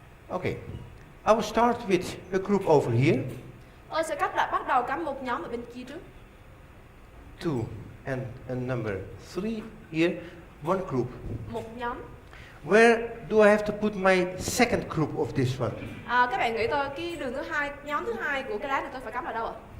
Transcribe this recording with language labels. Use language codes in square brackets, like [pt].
[en] Okay, I will start with a group over here. [vi] Tôi sẽ bắt đầu cắm một nhóm ở bên kia trước. [en] 2 and number 3 here, one group. [vi] Một nhóm. [en] Where do I have to put my second group of this one? [vi] Các bạn nghĩ tôi cái đường thứ hai, nhóm thứ hai của cái lá này tôi phải cắm ở đâu ạ?